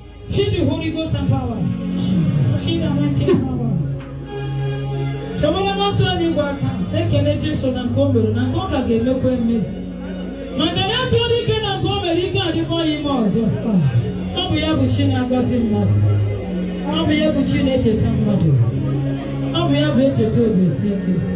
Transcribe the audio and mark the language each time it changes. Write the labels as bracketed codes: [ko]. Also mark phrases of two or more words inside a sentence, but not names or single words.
[en] Feel the Holy Ghost and power. Feel the anointing power. [ig] Chọbara m ọsọ eluigwe aka, ekele Jesu na nke o mere, na nke ọ ka ga-emekwa eme. Maka na etu ọ dị ike na nke o mere, ike adịkwa ya ime ọzọ. Ọ bụ ya bụ Chi na-agọzi mmadụ. Ọ bụ ya bụ Chi na-echeta mmadụ. Ọ bụ ya bụ echeta obi isi ike.